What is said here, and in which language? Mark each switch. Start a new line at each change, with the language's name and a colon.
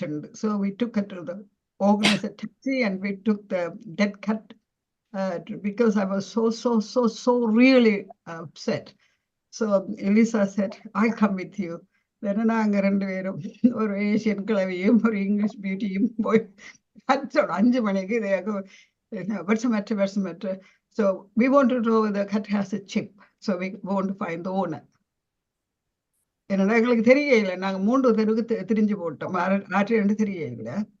English: And so we took her to the organized taxi and we took the dead cat because I was so really upset. So Elisa said, I'll come with you.
Tamil: Then நாங்க 2 பேரும் ஒரு Asian கிழவியும் ஒரு English பியூட்டியும் போய் 5 மணிக்கு
English: what's the matter? So we want to know whether the cat has a chip. So we want to find the owner.
Tamil: என்னன்னா எங்களுக்கு தெரியல. நாங்க 3 தெருவுக்கு திரிஞ்சு போட்டோம், 2 தெரியல.